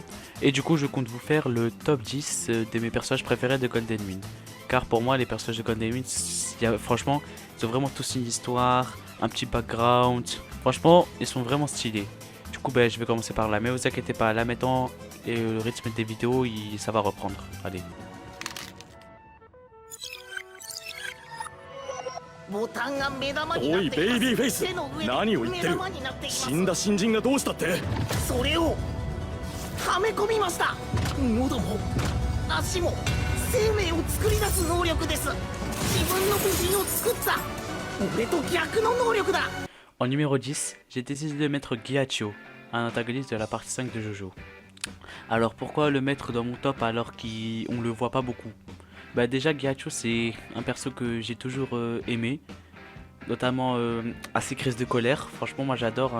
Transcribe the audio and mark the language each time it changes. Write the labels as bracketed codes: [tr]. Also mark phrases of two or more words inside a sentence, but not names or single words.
[fr] Et du coup, je compte vous faire le top 10 de mes personnages préférés de Golden Wind. Car pour moi, les personnages de Golden Wind, franchement, ils ont vraiment tous une histoire, un petit background. Franchement, ils sont vraiment stylés. Du coup, bah, je vais commencer par là. Mais vous inquiétez pas, là maintenant, et le rythme des vidéos, ça va reprendre. Allez. [ja] ボタンが目玉になおいっています。ベイビーフェイス手の上で何を言ってる目玉になっています。死んだ新人がどうしたってそれをはめ込みました。喉も足も生命を作り出す能力です。自分の部品を作った俺と逆の能力だ。 [fr] En numéro 10, j'ai décidé de mettre Ghiaccio, un antagoniste de la partie 5 de Jojo. Alors pourquoi le mettre dans mon top alors qu'on le voit pas beaucoup? Bah déjà Ghiaccio c'est un perso que j'ai toujours aimé, notamment à ses crises de colère. Franchement moi j'adore, hein.